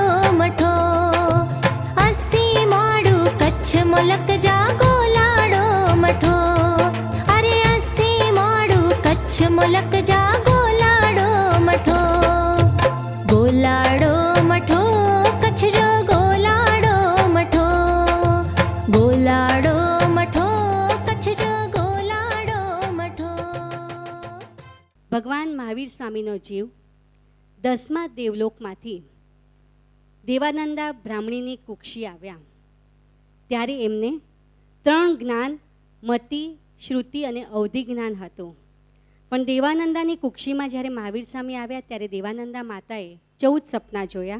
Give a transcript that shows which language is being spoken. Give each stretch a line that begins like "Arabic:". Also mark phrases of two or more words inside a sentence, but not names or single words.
Kachhi: मठो अस्सी माड़ू कच्छ मुलक जा गोलाडो मठो अरे अस्सी माड़ू कच्छ मुलक जा गोलाडो मठो गोलाडो मठो कच्छ जो गोलाडो मठो गोलाडो मठो कच्छ जो गोलाडो मठो
Gujarati: ભગવાન મહાવીર સ્વામીનો જીવ 10મા દેવલોકમાંથી દેવાનંદા બ્રાહ્મણીની કુક્ષી આવ્યા ત્યારે એમને 3 જ્ઞાન મતિ શ્રુતિ અને અવધિ જ્ઞાન હતું. પણ દેવાનંદાની કુક્ષીમાં જ્યારે મહાવીર સ્વામી આવ્યા ત્યારે દેવાનંદા માતાએ 14 સપના જોયા.